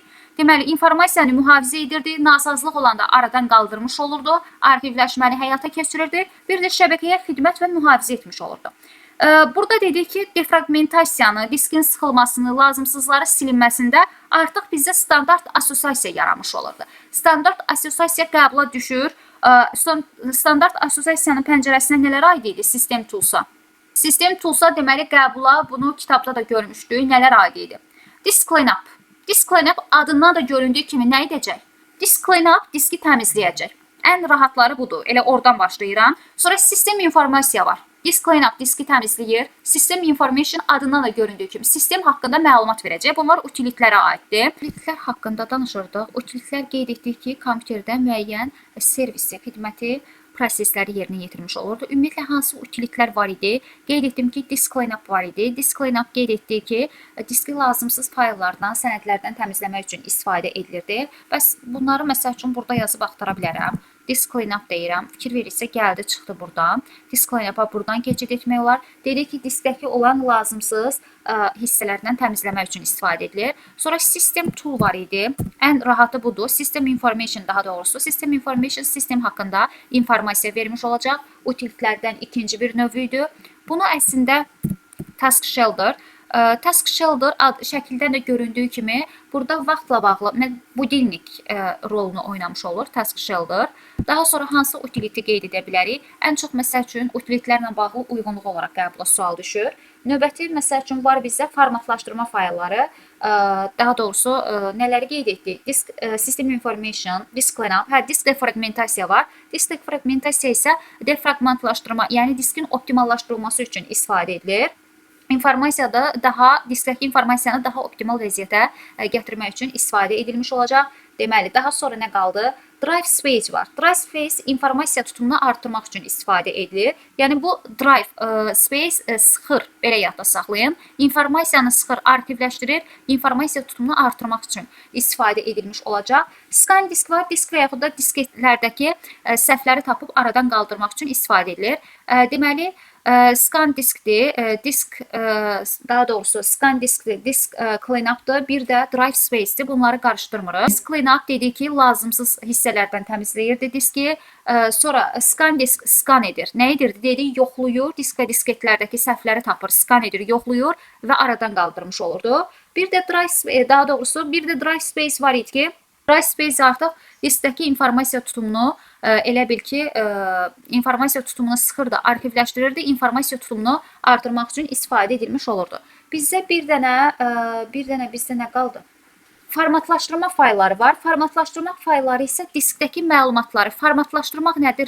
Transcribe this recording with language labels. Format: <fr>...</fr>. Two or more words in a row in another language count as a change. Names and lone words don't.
<az>Deməli, informasiyanı mühafizə edirdi, nasazlıq olanda aradan qaldırmış olurdu, arxivləşməni həyata keçirirdi, bir də şəbəkəyə xidmət və mühafizə etmiş olurdu. Burada dedik ki, defragmentasiyanı, diskin sıxılmasını, lazımsızları silinməsində artıq bizdə standart assosiasiya yaranmış olurdu. Standart assosiasiya qəbula düşür. Standart assosiasiyanın pəncərəsinə nələr aid idi?</az> <en>System Toolsa. System Toolsa</en> <az>deməli qəbula, bunu kitabda da görmüşdük, nələr aid idi?</az> <en>Disk Cleanup. Disk Cleanup</en> <az>adından da göründüyü kimi nə edəcək?</az> <en>Disk Cleanup</en> <az>diski təmizləyəcək. Ən rahatları budur. Elə oradan başlayıram. Sonra sistem informasiya var.</az> <en>Disk cleanup</en> <az>diski təmizləyir.</az> <en>System information</en> <az>adından da göründüyü kimi sistem haqqında məlumat verəcək. Bunlar utilitlərə aiddir. Utilitlər haqqında danışırdıq. Utilitlər qeyd etdik ki, kompüterdə müəyyən servisi, xidməti, prosesləri yerinə yetirmiş olurdu. Ümumiyyətlə hansı utilitlər var idi? Qeyd etdim ki,</az> <en>disk cleanup</en> <az>var idi.</az> <en>Disk cleanup</en> <az>qeyd etdik ki, diski lazımsız fayllardan, sənədlərdən təmizləmək üçün istifadə edilirdi. Bəs bunları məsəl üçün burada yazıb axtara bilərəm.</az> <en>Disk cleanup</en> <az>deyirəm. Fikir verirsə gəldi, çıxdı buradan.</az> <en>Disk cleanup-a</en> <az>buradan keçid etmək olar. Dedik ki, diskdəki olan lazımsız hissələrdən təmizləmək üçün istifadə edilir. Sonra</az> <en>system tool</en> <az>var idi. Ən rahatı budur.</az> <en>System information</en> <az>daha doğrusu.</az> <en>System information</en> <az>sistem haqqında informasiya vermiş olacaq. Utilitlərdən ikinci bir növüydü. Bunu əslində</az> <en>task shelter. Task shelter</en> <az>şəkildən də göründüyü kimi burada vaxtla bağlı budilnik rolunu oynamış olur</az> <en>task shelter.</en> <az>Daha sonra hansı utiliti qeyd edə bilərik? Ən çox məsəl üçün utilitlərlə bağlı uyğunluq olaraq qəbula sual düşür. Növbəti məsəl üçün var bizdə formatlaşdırma faylları. Daha doğrusu nələri qeyd etdik?</az> <en>Disk system information, disk cleanup,</en> <az>disk defragmentasiya var. Disk defragmentasiya isə defragmentlaşdırma, yəni diskin optimallaşdırılması üçün istifadə edilir. İnformasiyada diskdəki informasiyanı daha optimal vəziyyətə gətirmək üçün istifadə edilmiş olacaq. Deməli, daha sonra nə qaldı?</az> <en>Drive space</en> <az>var.</az> <en>Drive space</en> <az>informasiya tutumunu artırmaq üçün istifadə edilir. Yəni bu</az> <en>drive space</en> <az>sıxır, belə yadda saxlayın. İnformasiyanı sıxır, arxivləşdirir, informasiya tutumunu artırmaq üçün istifadə edilmiş olacaq.</az> <en>Scan disk var.</en> <az>Disk və yaxud da disketlərdəki səhvləri tapıb aradan qaldırmaq üçün istifadə edilir. Deməli,</az> <en>scan diskdir,</en> <az>daha doğrusu</az> <en>scan diskdir, disk cleanup'dır,</en> <az>bir də</az> <en>drive space'dir.</en> <az>Bunları qarışdırmırıq.</az> <en>Disk cleanup</en> <az>dedik ki, lazımsız hissələrdən təmizləyirdi diski. Sonra</az> <en>scan disk</en> <az>scan edir. Nə edirdi? Dedik, yoxluyur, disk və disketlərdəki səhvləri tapır, scan edir, yoxluyur və aradan qaldırmış olurdu. Bir də daha doğrusu bir də</az> <en>drive space</en> <az>var idi ki,</az> <en>drive space</en> <az>artıq diskdəki informasiya tutumunu elə bil ki, informasiya tutumunu sıxırdı, arxivləşdirirdi, informasiya tutumunu artırmaq üçün istifadə edilmiş olurdu. Bizdə bir dənə bizdə nə qaldı? Formatlaşdırma faylları var. Formatlaşdırma faylları isə diskdəki məlumatları formatlaşdırmaq nədir?</az>